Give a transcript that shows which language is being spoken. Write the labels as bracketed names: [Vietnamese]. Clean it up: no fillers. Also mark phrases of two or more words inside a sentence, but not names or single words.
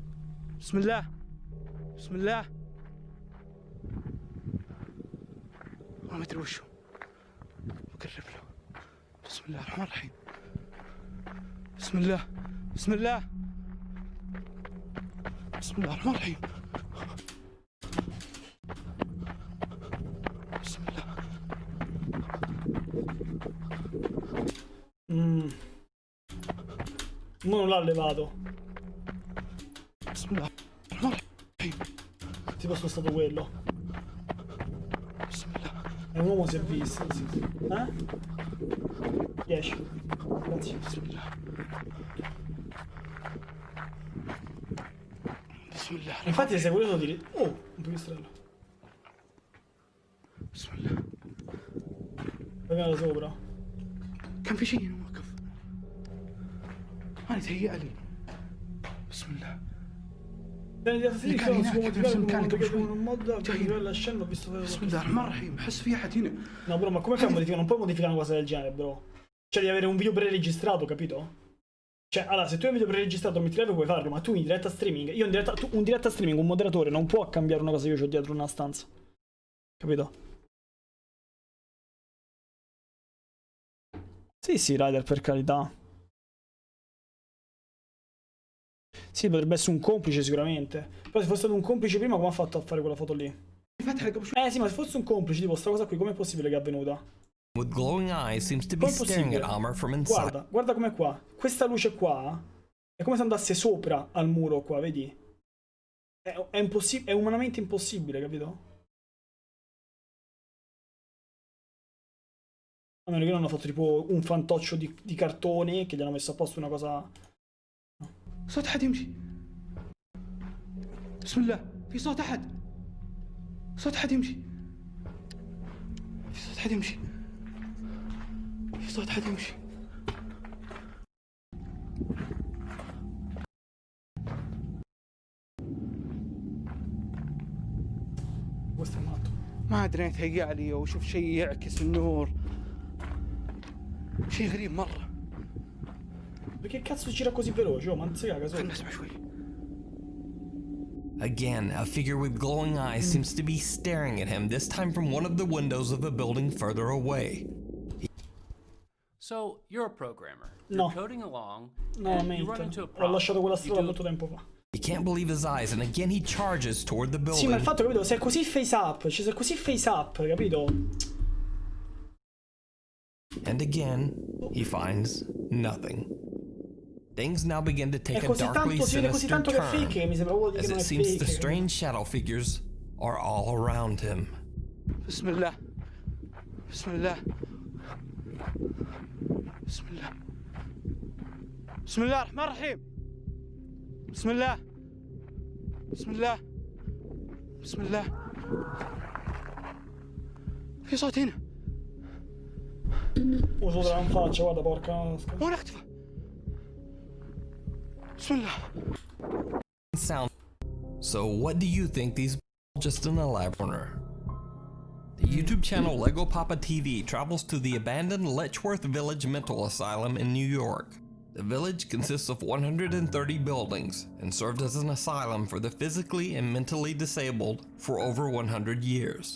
[Arabic] بسم الله. بسم الله. ما ادري وشو. بقرب له. بسم الله الرحمن الرحيم. بسم الله. بسم الله. بسم الله الرحمن الرحيم. بسم الله. [Italian] Non l'ha levato. [Arabic] بسم الله الرحمن الرحيم. [Italian] Tipo spostato quello. [Arabic] بسم الله. [Italian] È un uomo si è visto. Sì. Eh? 10. Grazie. [Arabic] بسم الله. بسم الله. [Italian] Infatti sei curioso di dire... Oh, un pipistrello. [Arabic] بسم الله. [Italian] Vai da sopra. [Arabic] كان في شيء هنا واقف. أنا تهيأ لي. بسم الله. [Italian] Sì, [Arabic] كان [Italian] si può [Arabic] هناك في نفس [Italian] modificare [Arabic] المكان قبل شوي. [Italian] un mod per migliorare la scena, ho visto... [Arabic] بسم الله الرحمن الرحيم. أحس في أحد هنا. [Italian] No, bro, ma come fai a modificare? Non puoi modificare una cosa del genere, bro. Cioè, devi avere un video preregistrato, capito? Cioè, allora, se tu hai un video preregistrato metti live puoi farlo, ma tu in diretta streaming... Io in diretta... un diretta streaming, un moderatore, non può cambiare una cosa che io ho dietro una stanza. Capito? Sì, sì, Ryder, per carità. Sì, potrebbe essere un complice sicuramente. Però se fosse stato un complice prima, come ha fatto a fare quella foto lì? Sì, ma se fosse un complice, tipo, sta cosa qui, com'è possibile che è avvenuta? [English] With glowing eyes seems to be staring at Amr from inside. [Italian] Guarda com'è qua. Questa luce qua è come se andasse sopra al muro qua, vedi? È umanamente impossibile, capito? A meno che non hanno fatto tipo un fantoccio di cartone che gli hanno messo a posto una cosa... [Arabic] صوت أحد يمشي. بسم الله. في صوت أحد. صوت أحد يمشي. في صوت صوت حد يمشي. في صوت حد يمشي. [Italian] Questo è matto. [Arabic] ما ادري يتهيأ لي او اشوف شيء يعكس النور. شيء غريب مرة. [Italian] Perché cazzo gira così veloce? Oh, ma non si caga solo. [Arabic] خلنا نسمع شوي. [English] Again, a figure with glowing eyes seems to be staring at him, this time from one of the windows of a building further away. So, you're a programmer. No. You're coding along, No, and you run mate. into a [Italian] Ho [English] problem. [Italian] lasciato quella [English] You [Italian] strada [English] do- [Italian] molto tempo fa. [English] He can't believe his eyes, and again he charges toward the [Italian] Sì, ma il [English] building. [Italian] fatto, capito, se è così [English] face up, [Italian] cioè se è così [English] face up, [Italian] capito? [English] And again, he finds nothing. Things now begin to take [Italian] È [English] a [Italian] così [English] darkly [Italian] tanto, si vede così [English] sinister [Italian] tanto che è [English] turn, [Italian] fake che mi sembra proprio di [English] as [Italian] che non [English] it [Italian] è [English] seems [Italian] fake. [English] the strange shadow figures are all around him. [Arabic] بسم الله. بسم الله. بسم الله. بسم الله الرحمن الرحيم. بسم الله. بسم الله. بسم الله. في صوت هنا. [Italian] Uso della in faccia, guarda, porca. [Arabic] وين اختفى؟ بسم الله. [English] Sound. So what do you think these just an elaborate? The YouTube channel Lego Papa TV travels to the abandoned Letchworth Village Mental Asylum in New York. The village consists of 130 buildings and served as an asylum for the physically and mentally disabled for over 100 years.